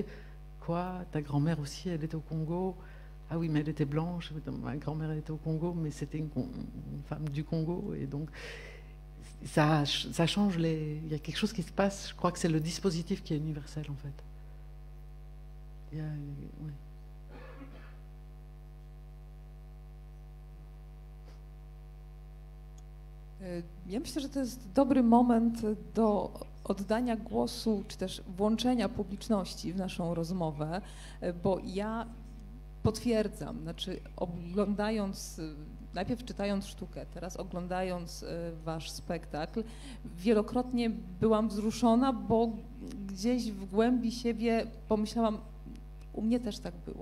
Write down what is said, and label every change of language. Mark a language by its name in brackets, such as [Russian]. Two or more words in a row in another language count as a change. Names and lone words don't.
[French] Quoi, ta grand-mère aussi, elle était au Congo? Ah oui, mais elle était blanche. Ma grand-mère elle était au Congo, mais c'était une femme du Congo et donc ça change il y a quelque chose qui se passe. Je crois que c'est le dispositif qui est universel en fait. Ouais. [Polish] Ja myślę, że to jest dobry moment do oddania głosu, czy też włączenia publiczności w naszą rozmowę, bo ja potwierdzam, znaczy oglądając, najpierw czytając sztukę, teraz oglądając wasz spektakl, wielokrotnie byłam wzruszona, bo gdzieś w głębi siebie pomyślałam, u mnie też tak było.